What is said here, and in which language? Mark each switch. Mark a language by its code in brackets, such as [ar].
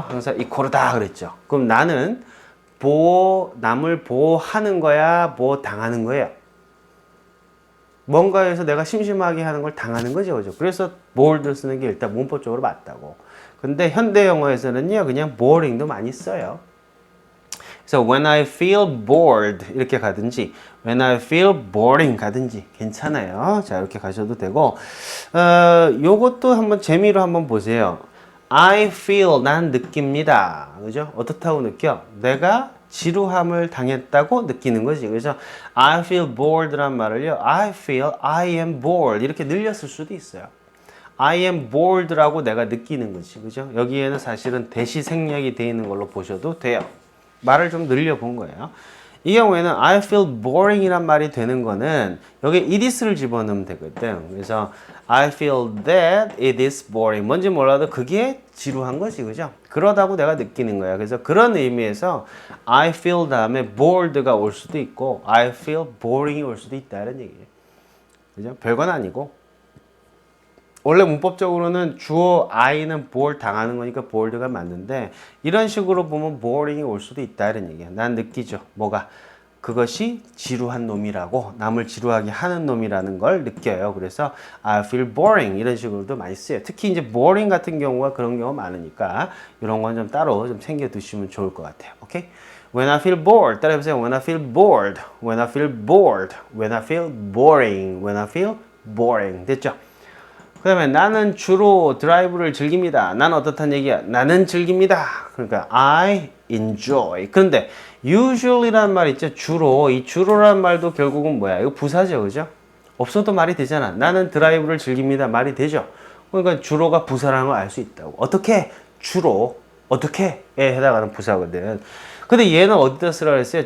[ko] 항상 이코르다 그랬죠. 그럼 나는 남을 보호하는 거야? 보호당하는 거예요? 뭔가에서 내가 심심하게 하는 걸 당하는 거죠, 그죠? 그래서 bored 쓰는 게 일단 문법적으로 맞다고. 근데 현대 영어에서는요, 그냥 boring도 많이 써요. 그래서 [en] when I feel bored [ko] 이렇게 가든지 [en] when I feel boring [ko] 가든지 괜찮아요. 자, 이렇게 가셔도 되고 요것도 한번 재미로 한번 보세요. [en] I feel [ko] 난 느낍니다. 그죠? 어떻다고 느껴? 내가 지루함을 당했다고 느끼는 거지. 그래서 [en] I feel bored [ko] 란 말을요. [en] I feel I am bored [ko] 이렇게 늘렸을 수도 있어요. [en] I am bored [ko] 라고 내가 느끼는 거지. 그죠? 여기에는 사실은 대시 생략이 되어 있는 걸로 보셔도 돼요. 말을 좀 늘려본 거예요. 이 경우에는 [en] I feel boring [ko] 이란 말이 되는 거는 여기 [en] it is [ko] 를 집어넣으면 되거든. 그래서 [en] I feel that it is boring. [ko] 뭔지 몰라도 그게 지루한 거지. 그죠? 그러다고 내가 느끼는 거야. 그래서 그런 의미에서 [en] I feel [ko] 다음에 bored가 올 수도 있고 [en] I feel boring [ko] 이 올 수도 있다는 얘기예요. 그죠? 별건 아니고 원래 문법적으로는 주어 I는 bore 당하는 거니까 bored가 맞는데 이런 식으로 보면 boring이 올 수도 있다 이런 얘기야. 난 느끼죠. 뭐가? 그것이 지루한 놈이라고 남을 지루하게 하는 놈이라는 걸 느껴요. 그래서 [en] I feel boring [ko] 이런 식으로도 많이 쓰여요. 특히 이제 boring 같은 경우가 그런 경우가 많으니까 이런 건 좀 따로 좀 챙겨 두시면 좋을 것 같아요. 오케이? [en] When I feel bored [ko] 따라해보세요. [en] When I feel bored, when I feel bored, when I feel boring, when I feel boring [ko] 됐죠? 그 다음에 나는 주로 드라이브를 즐깁니다. 나는 어떻다는 얘기야? 나는 즐깁니다. 그러니까 [en] I enjoy. [ko] 그런데 usually라는 말 있죠? 주로. 이 주로라는 말도 결국은 뭐야? 이거 부사죠. 그죠? 없어도 말이 되잖아. 나는 드라이브를 즐깁니다. 말이 되죠? 그러니까 주로가 부사라는 걸 알 수 있다고. 어떻게? 주로. 어떻게?에 해당하는 부사거든. 근데 얘는 어디다 쓰라고 했어요?